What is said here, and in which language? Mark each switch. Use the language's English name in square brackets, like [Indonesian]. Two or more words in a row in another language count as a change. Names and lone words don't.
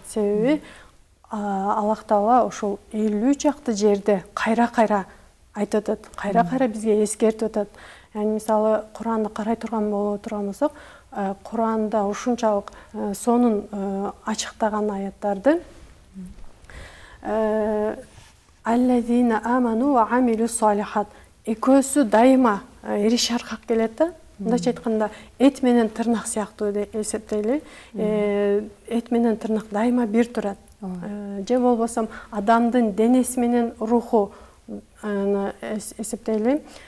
[Kyrgyz] Себеби Аллах Таала ушул 50 чакты жерде кайра-кайра айтып атат, кайра-кайра бизге эскертип атат. Мисалы, Куранды карай турган болсок, Куранда ушунчалык сонун ачыктаган аяттарды [Arabic] الذين آمنوا وعملوا الصالحات, [Kyrgyz] экөөсү дайыма эриш аркак келет да. Мындайча айтканда, эт менен тырнак сыяктуу деп эсептейли. Эт менен тырнак дайыма бир турат. Же болбосо адамдын денеси менен руху эсептейли.